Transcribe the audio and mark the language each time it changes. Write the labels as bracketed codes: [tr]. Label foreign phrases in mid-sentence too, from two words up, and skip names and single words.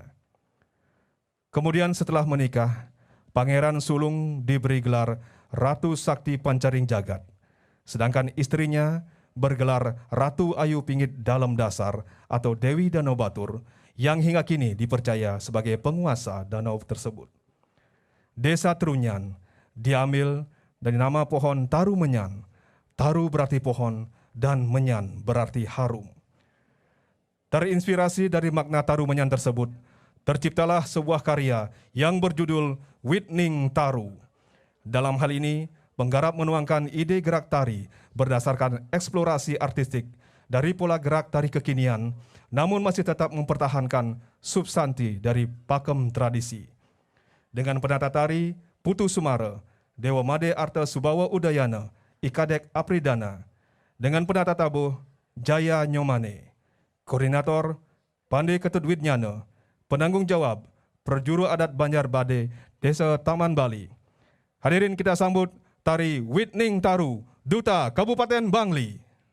[id] Kemudian setelah menikah, Pangeran sulung diberi gelar Ratu Sakti Pancaring Jagat, sedangkan istrinya bergelar Ratu Ayu Pingit Dalam Dasar atau Dewi Danau Batur yang hingga kini dipercaya sebagai penguasa danau tersebut. Desa Trunyan diambil dari nama pohon taru menyan. Taru berarti pohon dan menyan berarti harum. Terinspirasi dari makna taru menyan tersebut, terciptalah sebuah karya yang berjudul Witning Taru. Dalam hal ini, penggarap menuangkan ide gerak tari berdasarkan eksplorasi artistik dari pola gerak tari kekinian, namun masih tetap mempertahankan substansi dari pakem tradisi. Dengan penata tari Putu Sumara, Dewa Made Arta Subawa Udayana, Ikadek Apridana, dengan penata tabuh Jaya Nyomane, koordinator Pandai Ketut Widnyana, penanggung jawab Perjuru Adat Banjar Bade, Desa Taman Bali. Hadirin kita sambut tari Witning Taru, Duta Kabupaten Bangli.